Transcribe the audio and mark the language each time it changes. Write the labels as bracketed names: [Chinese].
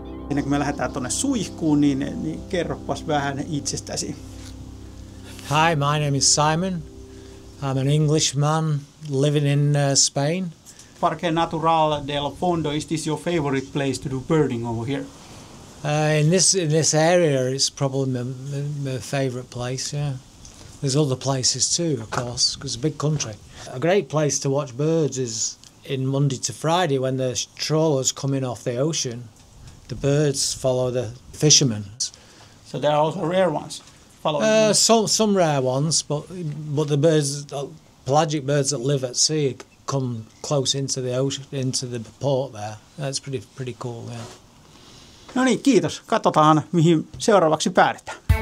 [Finnish] Ennen kuin me lähdetään tuonne suihkuun, niin kerropas vähän itsestäsi. [English] Hi, my name is Simon. I'm an Englishman living in Spain. Parque Natural del Fondo, is this your favorite place to do birding over here? In this area, it's probably my favourite place. Yeah, there's other places too, of course, because it's a big country. A great place to watch birds is in Monday to Friday when the trawlers coming off the ocean. The birds follow the fishermen. So there are also rare ones following. Some rare ones, but the birds, pelagic birds that live at sea, come close into the ocean, into the port there. That's pretty cool. Yeah. [Finnish] No niin, kiitos. Katsotaan mihin seuraavaksi päädytään.